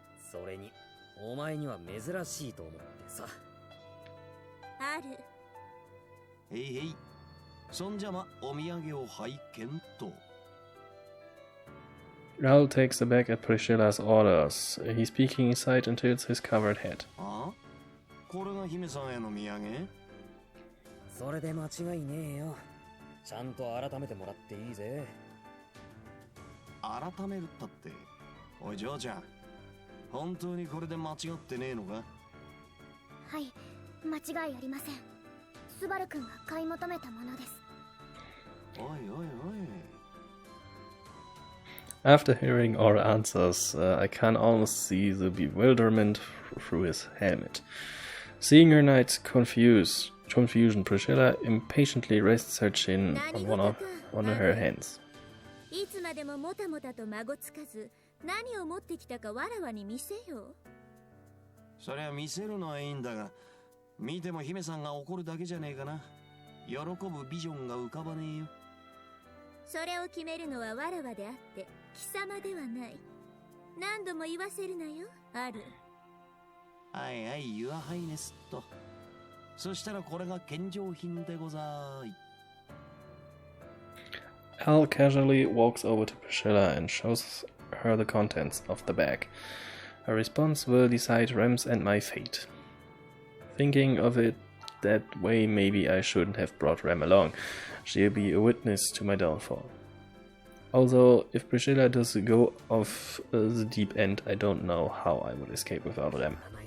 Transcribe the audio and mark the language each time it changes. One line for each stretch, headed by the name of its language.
Japanese: それにお前には珍しいと思ってさ。ある。へいへい、そんじゃまお土産を拝見と。
English: Raoul takes the bag at Priscilla's orders. He's peeking inside and tilts his covered head.
Japanese: あ？これが姫さんへの土産？それで間違いねえよ。ちゃんと改めてもらっていいぜ。改めるったって。おい嬢ちゃん、本当にこれで間違ってねえのか？はい、間違いありません。スバル君が買い求めたものです。おいおいおい。
English: After hearing our answers, I can almost see the bewilderment through his helmet. Seeing her knight's confusion, Priscilla impatiently rests her chin on one of her hands.
Japanese: いつまでももたもたと孫つかず、何を持ってきたかわらわに見せよ。そりゃ見せるのはいいんだが、見ても姫さんが怒るだけじゃねえかな。喜ぶビジョンが浮かばねえよ。それを決めるのはわらわであって貴様ではない。何度も言わせるなよ、ある。はいはい、
English: Your Highness
Japanese: と。そしたらこれが献上品でござい。
English: Al casually walks over to Pricsilla and shows her the contents of the bag. Her response will decide Rem's and my fate. Thinking of it that way, maybe I shouldn't have brought Rem along. She'll be a witness to my downfall. Although, if Pricsilla does go off the deep end, I don't know how I would escape without Rem.